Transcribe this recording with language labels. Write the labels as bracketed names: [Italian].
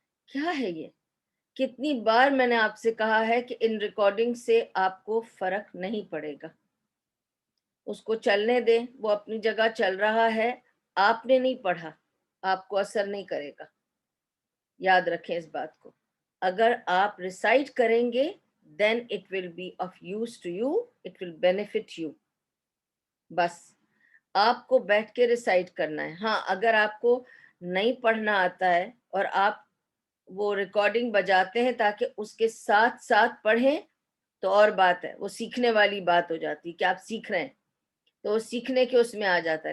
[Urdu] کیا ہے یہ؟ کتنی بار میں نے آپ سے کہا ہے کہ ان ریکارڈنگ سے آپ کو فرق نہیں پڑے گا, اس کو چلنے دیں, وہ اپنی جگہ چل رہا ہے, آپ نے نہیں پڑھا, آپ کو اثر نہیں کرے گا. یاد رکھیں اس بات کو. اگر آپ ریسائٹ کریں گے [English] then it will be of use to you, it will benefit you. [Urdu] بس آپ کو بیٹھ کے ریسائٹ کرنا ہے. ہاں اگر آپ کو نہیں پڑھنا آتا ہے اور آپ وہ ریکارڈنگ بجاتے ہیں تاکہ اس کے ساتھ ساتھ پڑھیں تو اور بات ہے, وہ سیکھنے والی بات ہو جاتی کہ آپ سیکھ رہے ہیں تو وہ سیکھنے کے اس میں آ جاتا ہے.